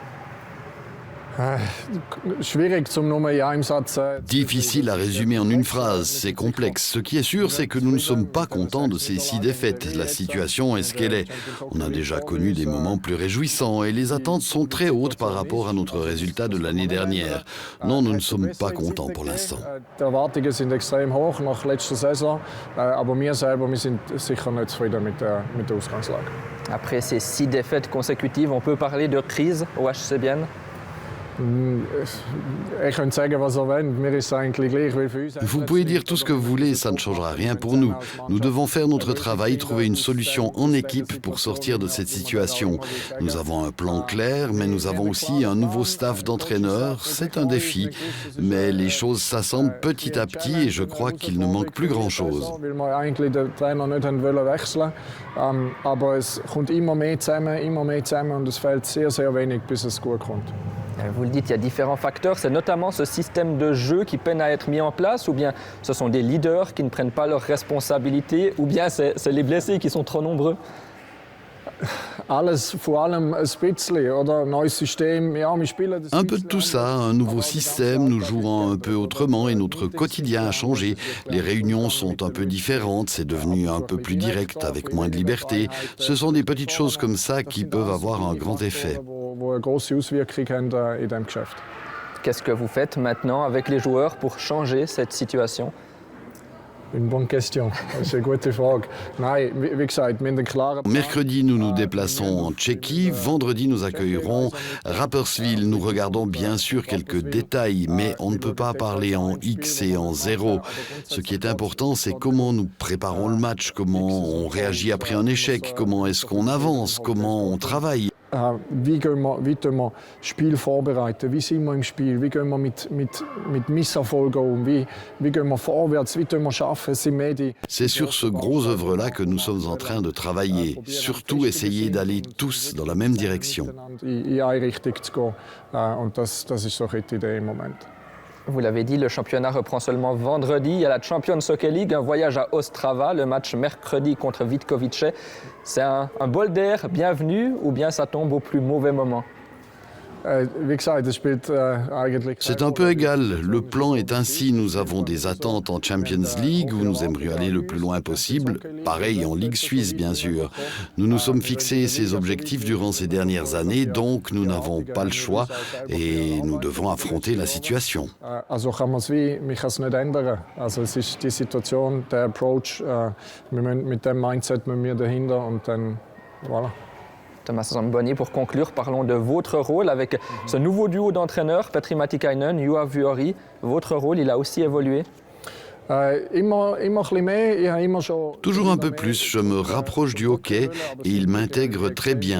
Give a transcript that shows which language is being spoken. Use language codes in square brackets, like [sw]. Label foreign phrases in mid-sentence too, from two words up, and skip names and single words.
[fr] Difficile à résumer en une phrase, c'est complexe. Ce qui est sûr, c'est que nous ne sommes pas contents de ces 6 défaites. La situation est ce qu'elle est. On a déjà connu des moments plus réjouissants et les attentes sont très hautes par rapport à notre résultat de l'année dernière. Non, nous ne sommes pas contents pour l'instant. [de] Die Erwartungen sind extrem hoch nach letzter Saison, aber wir selber sind sicher nicht zufrieden mit der Ausgangslage. [fr] Après ces 6 défaites consécutives, on peut parler de crise au HC Bienne? Vous pouvez dire tout ce que vous voulez, ça ne changera rien pour nous. Nous devons faire notre travail, trouver une solution en équipe pour sortir de cette situation. Nous avons un plan clair, mais nous avons aussi un nouveau staff d'entraîneurs. C'est un défi, mais les choses s'assemblent petit à petit et je crois qu'il ne manque plus grand-chose. [de] Aber es kommt immer mehr zusammen und es fehlt sehr, sehr wenig, bis es gut kommt. [fr] Vous le dites, il y a différents facteurs. C'est notamment ce système de jeu qui peine à être mis en place, ou bien ce sont des leaders qui ne prennent pas leurs responsabilités, ou bien c'est les blessés qui sont trop nombreux? [de] Alles, vor allem ein bisschen, oder? Neues System. Ja, wir spielen das [fr] un peu de tout ça, un nouveau système, nous jouons un peu autrement et notre quotidien a changé. Les réunions sont un peu différentes, c'est devenu un peu plus direct, avec moins de liberté. Ce sont des petites choses comme ça qui peuvent avoir un grand effet. [de] Wo eine grosse Auswirkung haben in diesem Geschäft. [fr] Qu'est-ce que vous faites maintenant avec les joueurs pour changer cette situation? Une bonne question, c'est une [de] gute Frage. Nein, wie gesagt, wir haben einen klaren Plan. [fr] Mercredi, nous nous déplaçons en Tchéquie. Vendredi, nous accueillerons Rapperswil. Nous regardons bien sûr quelques détails, mais on ne peut pas parler en X et en 0. Ce qui est important, c'est comment nous préparons le match, comment on réagit après un échec, comment est-ce qu'on avance, comment on travaille. [de] Wie tun wir Spiel vorbereiten? Wie sind wir im Spiel? Wie gehen wir mit Misserfolgen um? Wie gehen wir vorwärts? Wie tun wir schaffen? [fr] C'est sur ce gros œuvre-là que nous sommes en train de travailler. Surtout essayer d'aller tous dans la même direction. [de] In eine Richtung zu gehen. Und das ist so die Idee im Moment. [fr] Vous l'avez dit, le championnat reprend seulement vendredi. Il y a la Champions Hockey League, un voyage à Ostrava, le match mercredi contre Vitkovice. C'est un bol d'air bienvenu ou bien ça tombe au plus mauvais moment? C'est un peu égal. Le plan est ainsi. Nous avons des attentes en Champions League où nous aimerions aller le plus loin possible. Pareil en Ligue suisse, bien sûr. Nous nous sommes fixés ces objectifs durant ces dernières années, donc nous n'avons pas le choix et nous devons affronter la situation. [de] Also kann man es nicht ändern. Also es ist die Situation, der Approach. Mit dem Mindset müssen wir dahinter und dann voilà. [fr] Thomas Zamboni, pour conclure, parlons de votre rôle avec ce nouveau duo d'entraîneurs, Petri Matikainen, Juha Vuori. Votre rôle, il a aussi évolué? Toujours un peu plus, je me rapproche du hockey et il m'intègre très bien.